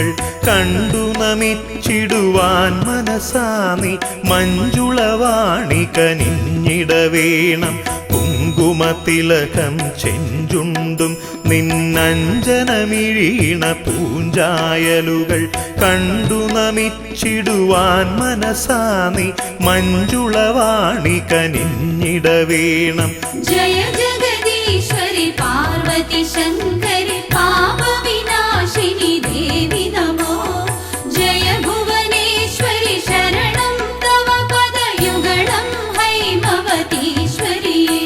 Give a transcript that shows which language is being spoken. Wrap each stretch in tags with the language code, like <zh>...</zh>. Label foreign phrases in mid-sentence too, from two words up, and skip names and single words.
<ml>കണ്ടു നമിച്ചിടുവാൻ മനസാനി മഞ്ജുളവാണി കനിഞ്ഞിടവേണം കുങ്കുമതിലകം ചെഞ്ചുണ്ടും നിന്നഞ്ജനമിഴീണ പൂഞ്ചായലുകൾ കണ്ടു നമിച്ചിടുവാൻ മനസാനി മഞ്ജുളവാണി കനിഞ്ഞിടവേണം</ml> <sa>जय जगदीश्वरि पार्वती शङ्करि पापविनाशिनि देवि नमो जय भुवनेश्वरि शरणं तव पदयुगलं हैमवतीश्वरि</sa>